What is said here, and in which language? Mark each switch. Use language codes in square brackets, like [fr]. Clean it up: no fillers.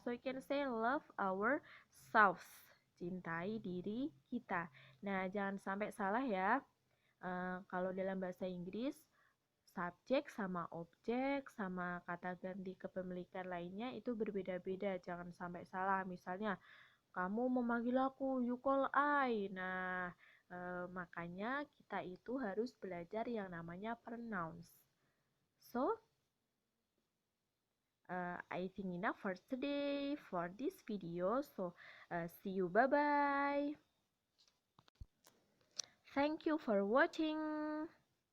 [en] So you can say love ourselves. [id] Cintai diri kita. Nah, jangan sampai salah ya. Kalau dalam bahasa Inggris, subjek sama objek sama kata ganti kepemilikan lainnya itu berbeda-beda. Jangan sampai salah. Misalnya, kamu memanggil aku, [en] you call I. [id] Nah, makanya kita itu harus belajar yang namanya pronouns. [en] So, I think enough for today for this video. So see you, bye bye. Thank you for watching.